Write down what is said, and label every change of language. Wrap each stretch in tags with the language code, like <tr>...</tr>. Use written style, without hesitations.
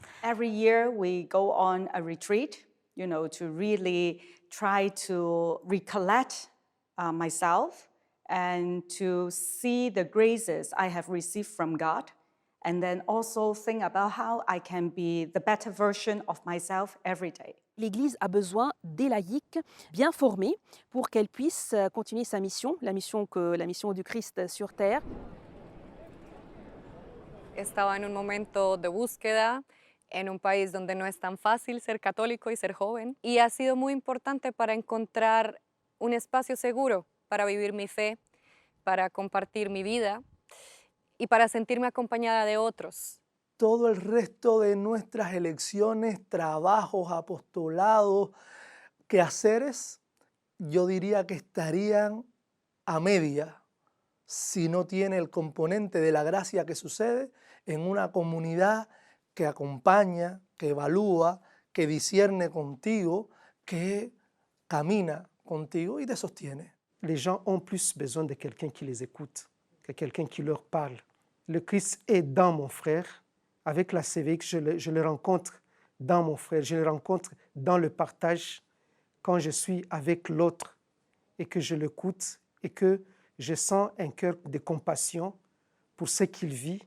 <en>Every year, we go on a retreat, to really try to recollect myself and to see the graces I have received from God, and then also think about how I can be the better version of myself every day.</en> <fr>L'Église a besoin des laïcs bien formés pour qu'elle puisse continuer sa mission, la mission du Christ sur terre.</fr> <es>Estaba en un momento de búsqueda en un país donde no es tan fácil ser católico y ser joven, y ha sido muy importante para encontrar un espacio seguro para vivir mi fe, para compartir mi vida y para sentirme acompañada de otros. Todo el resto de nuestras elecciones, trabajos, apostolados, quehaceres, yo diría que estarían a media si no tiene el componente de la gracia que sucede en una comunidad que acompaña, que evalúa, que discierne contigo, que camina contigo y te sostiene.</es> <fr>Les gens ont plus besoin de quelqu'un qui les écoute, que quelqu'un qui leur parle. Le Christ est dans mon frère. Avec la CVX, je le rencontre dans mon frère, je le rencontre dans le partage, quand je suis avec l'autre et que je l'écoute et que je sens un cœur de compassion pour ce qu'il vit.</fr>